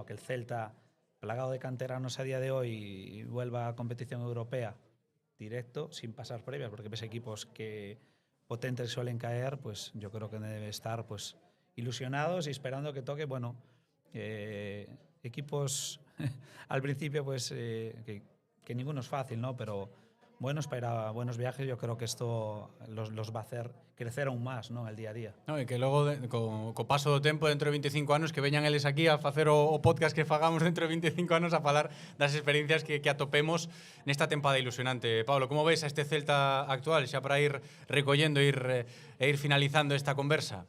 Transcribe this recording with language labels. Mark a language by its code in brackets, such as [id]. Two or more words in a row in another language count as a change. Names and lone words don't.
[es] Que el Celta, plagado de canteranos a día de hoy, vuelva a competición europea directo, sin pasar previas, porque ves equipos que potentes suelen caer, pues yo creo que debe estar pues ilusionados y esperando que toque, bueno, equipos al principio pues que ninguno es fácil, ¿no? Pero buenos para ir a buenos viajes, yo creo que esto los va a hacer crecer aún más, ¿no? El día a día. No, [gl] e que logo, co paso do tempo, dentro de 25 anos, que veñan eles aquí a facer o podcast que fagamos dentro de 25 anos a falar das experiencias que atopemos nesta tempada ilusionante. Pablo, como ves a este Celta actual, xa para ir recollendo e ir finalizando esta conversa?